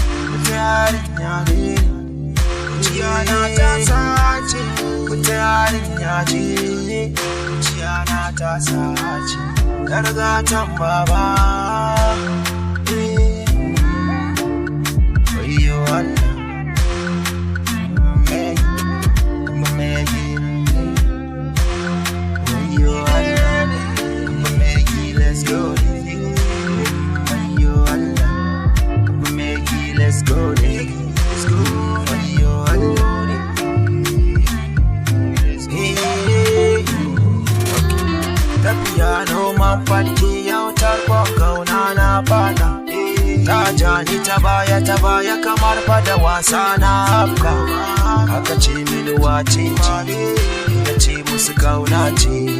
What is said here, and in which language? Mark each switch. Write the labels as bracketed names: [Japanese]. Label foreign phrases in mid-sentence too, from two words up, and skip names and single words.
[Hausa] Wata yarinya ne, zuciya na ta sace. Wata yarinya ce, zuciya na ta sace. Yar gatan baba. Eh. Wayyo Allah. [English] Hey, Maggie. Yo, I love it. Maggie, let's go. Yo, I love it. Maggie, let's go. Let's go. Yo, I love it. Hey, okay. [Hausa] Tafiya noman fanti yau tarkon kauna na fada. Ta ja ni ta baya, ta baya kamar fa da wasa na afka. Aka ce mini wace ce, na ce musu kauna ce.